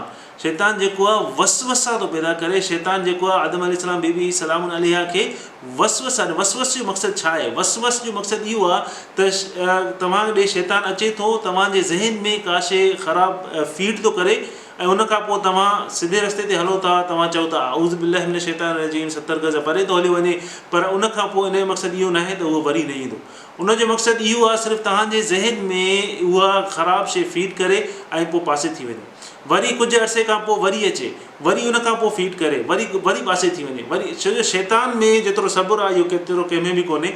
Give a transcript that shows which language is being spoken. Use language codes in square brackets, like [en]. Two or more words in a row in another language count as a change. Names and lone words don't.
[sd] शैतान जेको आहे वसवसा थो पैदा करे। शैतान जेको आहे आदम अलैहिस्सलाम बीबी [ar] سلام عليها [sd] खे वसवस जो मक़सदु छा आहे, वसवस जो मक़सदु इहो आहे त तव्हां ॾे शैतान अचे थो, तव्हांजे ज़हन में का शइ ख़राबु फीड थो करे ऐं उनखां पोइ तव्हां सिधे रस्ते ते हलो था, तव्हां चओ था [ar] أعوذ بالله من الشيطان الرجيم, [sd] 70 गज़ परे थो हली वञे, पर उनखां पोइ इन जो मक़सदु इहो न आहे त उहो वरी न ईंदो। उनजो मक़सदु इहो आहे सिर्फ़ु तव्हांजे ज़हन में उहा ख़राबु शइ फीड करे ऐं पोइ पासे थी वञे, वरी कुझु अरसे खां पोइ वरी अचे, वरी उनखां पोइ फीड करे, वरी पासे थी वञे, वरी छो जो शैतान में जेतिरो सब्र आहे इहो केतिरो कंहिंमें बि कोन्हे।